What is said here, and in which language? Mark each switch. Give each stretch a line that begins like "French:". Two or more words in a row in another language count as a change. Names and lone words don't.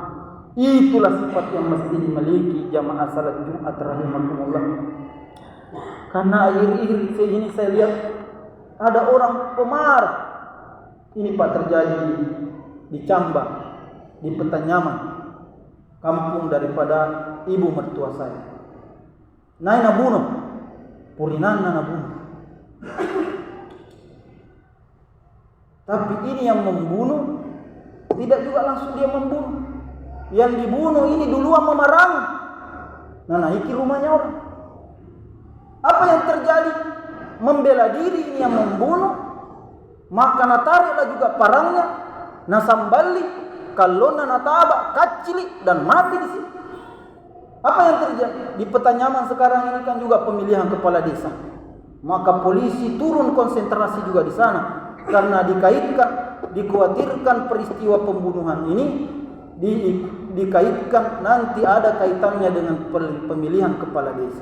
Indonesian: Itulah sifat yang mesti dimiliki jamaah salat Jumat rahimakumullah. Karena akhir-akhir ini saya lihat ada orang pemarah. Ini Pak terjadi di Camba, di Petanyaman, kampung daripada ibu mertua saya.
Makasar: Nai nabunuh, purinana nabunuh.
Indonesian: Tapi ini yang membunuh tidak juga langsung dia membunuh. Yang dibunuh ini duluan memerangi. Naiki rumahnya orang. Apa yang terjadi? Membela diri ini yang membunuh. Maka natariklah juga parangnya.
Makasar: Nasambali, kalona nataba, kacili,
Indonesian: dan mati di sini. Apa yang terjadi? Di Petanyaman sekarang ini kan juga pemilihan kepala desa. Maka polisi turun konsentrasi juga di sana. Karena dikhawatirkan peristiwa pembunuhan ini dikaitkan nanti ada kaitannya dengan pemilihan kepala desa.